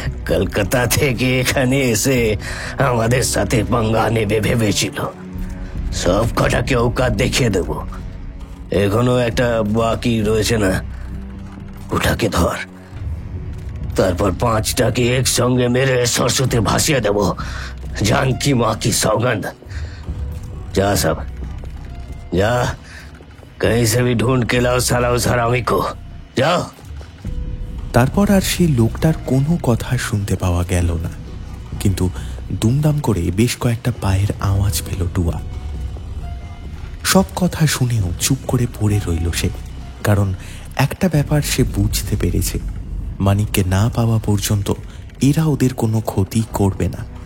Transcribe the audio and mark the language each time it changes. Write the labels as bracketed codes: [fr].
[bn] কলকাতা থেকে এখানে এসে আমাদের সাথে পাঙ্গা নেবে ভেবেছিল। সব কটাকে औकात দেখিয়ে দেব। এখনো একটা বাকি রয়েছে না, ওটাকে ধর। তারপর 5টাকে একসঙ্গে মেরে सरस्वती भासिए देव। [hi] जानकी माँ की सौगंध। जा सब जा, कहीं से भी ढूंढ के लाओ साला उस हरामी को। जाओ। [bn] তারপর আর সেই লোকটার কোনো কথা শুনতে পাওয়া গেল না, কিন্তু দুমদাম করে বেশ কয়েকটা পায়ের আওয়াজ পেল টুয়া। সব কথা শুনেও চুপ করে পড়ে রইল সে, কারণ একটা ব্যাপার সে বুঝতে পেরেছে, মানিককে না পাওয়া পর্যন্ত এরা ওদের কোনো ক্ষতি করবে না।